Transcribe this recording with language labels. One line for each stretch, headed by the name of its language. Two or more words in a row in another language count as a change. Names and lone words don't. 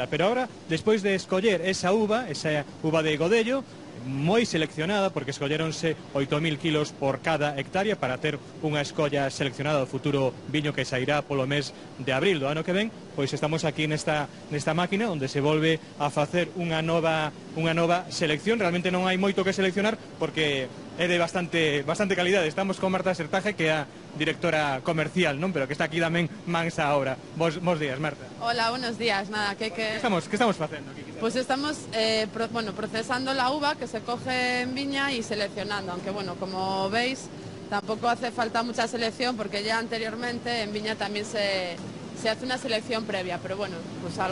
Galician: Pero agora, despois de escoller esa uva de godello, moi seleccionada, porque escolleronse 8.000 kilos por cada hectárea para ter unha escolla seleccionada do futuro viño que sairá polo mes de abril do ano que ven. Pois estamos aquí nesta máquina onde se volve a facer unha nova selección. Realmente non hai moito que seleccionar porque é de bastante calidade. Estamos con Marta Sertaje, que é a directora comercial, non? Pero que está aquí tamén mansa ahora. Bos días, Marta.
Spanish: Hola, buenos días. Nada,
Galician: ¿Qué estamos facendo aquí?
Spanish: Pues estamos procesando la uva que se coge en viña y seleccionando, aunque bueno, como veis, tampoco hace falta mucha selección porque ya anteriormente en viña también se hace una selección previa, pero bueno, pues